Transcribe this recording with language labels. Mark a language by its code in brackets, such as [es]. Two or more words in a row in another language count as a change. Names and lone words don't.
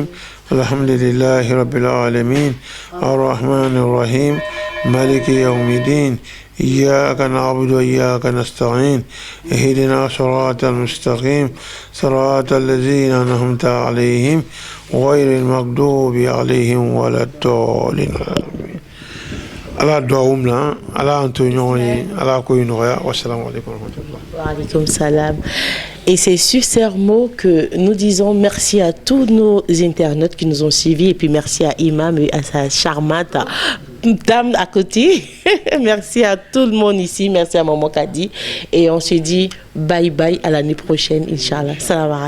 [ar] الحمد لله رب العالمين الرحمن الرحيم مالك يوم الدين إياك نعبد وإياك نستعين اهدنا صراط المستقيم صراط الذين أنعمت عليهم غير المغضوب عليهم ولا الضالين. ala duawum na ala antonio ala ko inoya. والسلام عليكم ورحمة الله. وعليكم السلام. [fr] Et c'est sur ces mots que nous disons merci à tous nos internautes qui nous ont suivis, et puis merci à Imam et à sa charmante dame à côté. Merci à tout le monde ici, merci à Maman Kadi, et on se dit [en] bye bye [fr] à l'année prochaine, Inch'Allah.